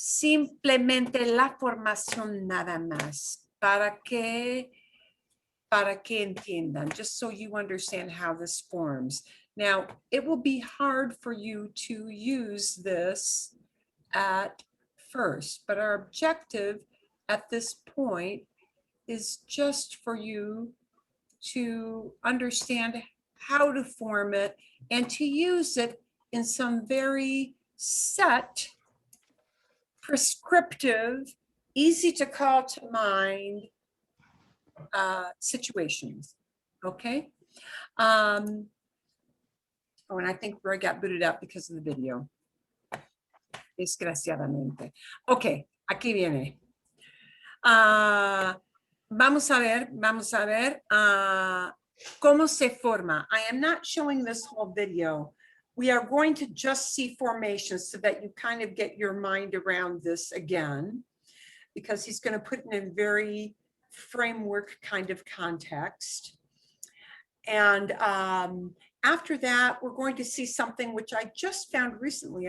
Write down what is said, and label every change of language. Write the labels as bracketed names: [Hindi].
[Spanish] Simplemente la formación nada más para que entiendan, [English] just so you understand how this forms. Now, it will be hard for you to use this at first, but our objective at this point is just for you to understand how to form it and to use it in some very set, prescriptive, easy to call to mind situations, okay? And I think Roy got booted out because of the video. [Spanish] Desgraciadamente. Ok, aquí viene. Vamos a ver cómo se forma. [English] I am not showing this whole video. We are going to just see formations so that you kind of get your mind around this again, because he's going to put it in a very framework kind of context. And after that, we're going to see something which I just found recently.